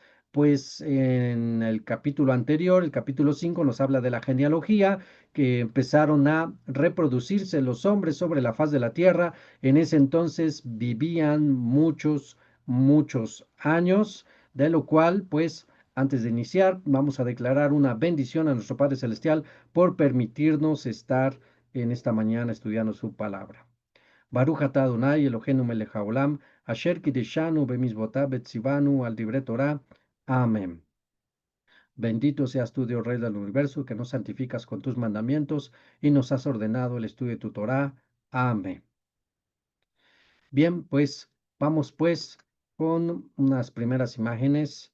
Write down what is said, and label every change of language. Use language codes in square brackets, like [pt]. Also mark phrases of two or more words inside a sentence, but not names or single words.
[es] Pues en el capítulo anterior, el capítulo 5, nos habla de la genealogía, que empezaron a reproducirse los hombres sobre la faz de la tierra. En ese entonces vivían muchos años, de lo cual, pues, antes de iniciar, vamos a declarar una bendición a nuestro Padre Celestial por permitirnos estar en esta mañana estudiando su palabra. [he] ברוך אתה אדוני אלוהינו מלך העולם, אשר קידשנו במצוותיו וציוונו על דברי תורה. [es] Amén. Bendito seas tú, Dios Rey del universo, que nos santificas con tus mandamientos y nos has ordenado el estudio de tu Torá. Amén. Bien, pues vamos pues con unas primeras imágenes.